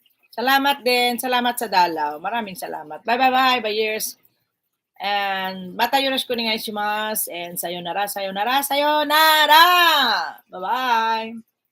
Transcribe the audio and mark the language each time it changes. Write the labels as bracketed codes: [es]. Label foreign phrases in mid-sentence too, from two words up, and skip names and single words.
[tl] Salamat din. Salamat sa dalaw. Maraming salamat. [en] Bye, years. [ja] And また よろしく お願いします. And さようなら、さようなら、さようなら! [en] Bye-bye!